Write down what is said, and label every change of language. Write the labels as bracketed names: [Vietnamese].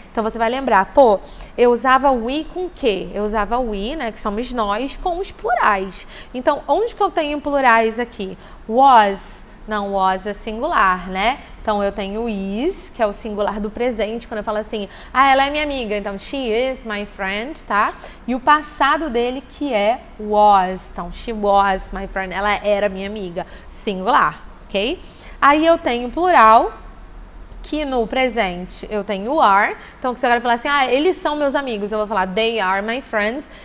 [Portuguese] Então, você vai lembrar, pô, eu usava we com o quê? Eu usava we, né, que somos nós, com os plurais. Então, onde que eu tenho plurais aqui? Was. Não, was é singular, né? Então, eu tenho is, que é o singular do presente, quando eu falo assim, ela é minha amiga. [English] Então, she is my friend, tá? [Portuguese] E o passado dele, que é was. Então, [English] she was my friend. [Portuguese] Ela era minha amiga. Singular, ok? Aí, eu tenho plural, que no presente eu tenho are. Então, se eu quero falar assim, eles são meus amigos, eu vou falar [English] they are my friends.